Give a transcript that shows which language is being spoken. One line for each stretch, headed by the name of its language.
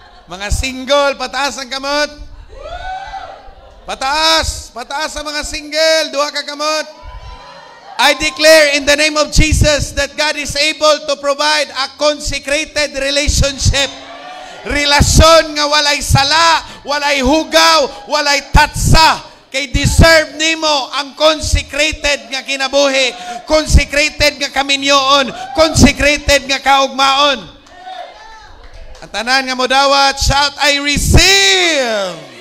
Cebuano: Mga single, pataas ang kamot. Pataas ang mga single, duha ka kamot.
English: I declare in the name of Jesus that God is able to provide a consecrated relationship.
Cebuano: Relasyon nga walay sala, walay hugaw, walay tatsa. Kay deserve nimo ang consecrated nga kinabuhi, consecrated nga kaminyoon, consecrated nga kaugmaon. Ang tanan nga modawat,
English: shout, I receive.